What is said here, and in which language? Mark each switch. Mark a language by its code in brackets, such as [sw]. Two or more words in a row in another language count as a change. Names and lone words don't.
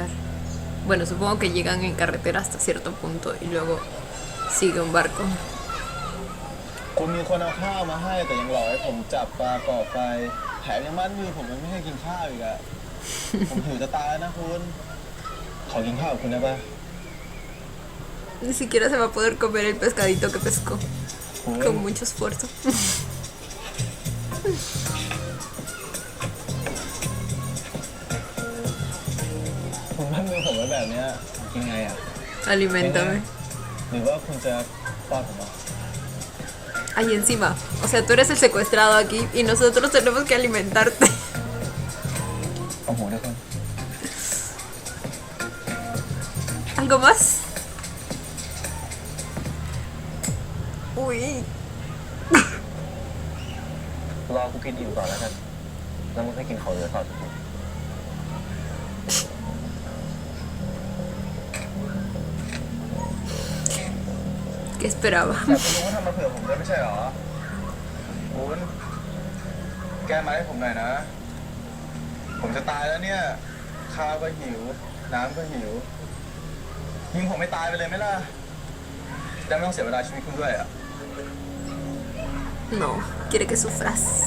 [es] Bueno, supongo que llegan en carretera hasta cierto punto y luego sigue un barco. [th] คุณมีคนเอาข้าวมาให้แต่ยังหลอกให้ผมจับปลาก่อไฟแถมยังมัดมือผมยังไม่ให้กินข้าวอีกอะ ผมหิวจะตายแล้วนะคุณ ขอกินข้าวกับคุณได้ปะ [es] Ni siquiera se va a poder comer el pescadito que pescó. Con mucho esfuerzo. [th] คุณมัดมือผมไว้แบบเนี้ยกินไงอะ [es] Aliméntame. [th] หรือว่าคุณจะป้อนผมเหรอ [es] Ahí encima. O sea, tú eres el secuestrado aquí y nosotros tenemos que alimentarte. [th] เอาหัวด้วยคุณ [es] ¿Algo más? Uy. [th] รอกูกินอิ่มก่อนแล้วกัน แล้วมึงให้กินของเหลือต่อจากกู [es] ¿Qué esperaba? [th] แต่คุณลุงก็ทำมาเผื่อผมด้วยไม่ใช่เหรอคุณแก้มาให้ผมหน่อยนะ ผมจะตายแล้วเนี่ย ข้าวก็หิว น้ำก็หิว ยิงผมไม่ตายไปเลยไหมล่ะจะไม่ต้องเสียเวลาชีวิตคุณด้วยอ่ะ [es] No, quiere que sufras.